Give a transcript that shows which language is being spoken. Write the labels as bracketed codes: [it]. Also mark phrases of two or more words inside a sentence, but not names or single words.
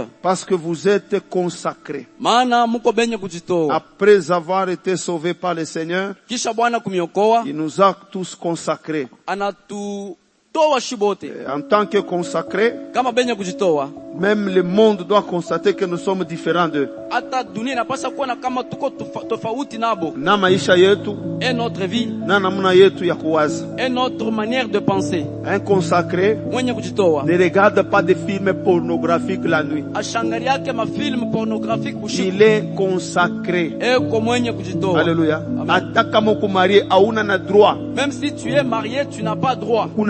[fr] Parce que vous êtes consacrés. Après avoir été sauvés par le Seigneur, il nous a tous consacrés. En tant que consacrés, même le monde doit constater que nous sommes différents d'eux. [sw] Na maisha yetu, [fr] et notre vie, [sw] na namna yetu ya kuwaza. [fr] Et notre manière de penser. Un consacré ne regarde pas des films pornographiques la nuit. Il est consacré. Alléluia. Même si tu es marié, tu n'as pas droit.